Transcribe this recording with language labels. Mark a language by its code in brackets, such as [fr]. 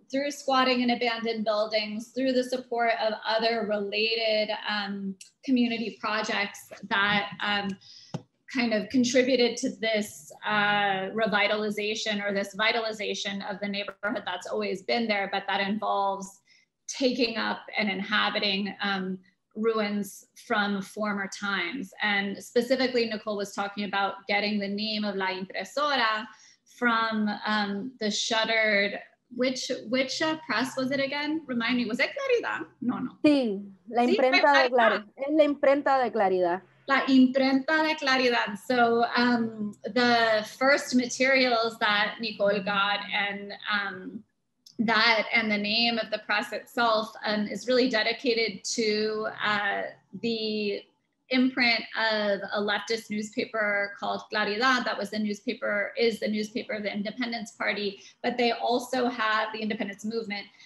[en] squatting in abandoned buildings, through the support of other related community projects that kind of contributed to this revitalization or this vitalization of the neighborhood that's always been there, but that involves taking up and inhabiting ruins from former times. And specifically, Nicole was talking about getting the name of La Impresora from the shuttered, which press was it again? Remind me, was it Claridad? No. [es] Sí, la imprenta de Claridad. Es la imprenta de Claridad. La imprenta de Claridad. [en] So the first materials that Nicole got and that and the name of the press itself is really dedicated to the imprint of a leftist newspaper called Claridad that is the newspaper of the Independence Party, but they also have the independence movement.